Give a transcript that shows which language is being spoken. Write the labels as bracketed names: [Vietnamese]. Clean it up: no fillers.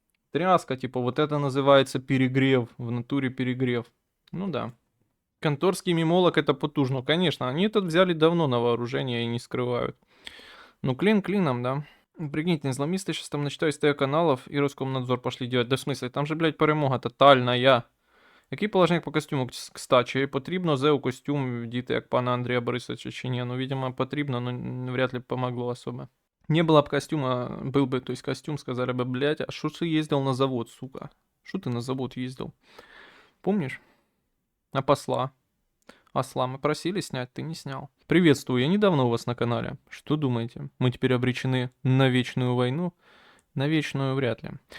[Russian] Тряска, типа, вот это называется перегрев, в натуре перегрев. Ну да. Конторский мемолог это потужно, конечно, они это взяли давно на вооружение и не скрывают. Ну, клин клином, да. Прикиньте, исламисты сейчас там на 400 каналов и Роскомнадзор пошли делать. Да в смысле, там же, блядь, перемога тотальная. [Ukrainian] Який положник по костюму, кстати, чи потрібно ЗЕУ костюм вдіти, як пана Андрія Борисовича, чи ні? [Russian] Ну, видимо, потрібно, но вряд ли помогло особо. Не было бы костюма, был бы, то есть костюм, сказали бы, блядь, а что ты ездил на завод, сука? Что ты на завод ездил? Помнишь? А посла? Осла мы просили снять, ты не снял. Приветствую, я недавно у вас на канале. Что думаете? Мы теперь обречены на вечную войну? На вечную вряд ли.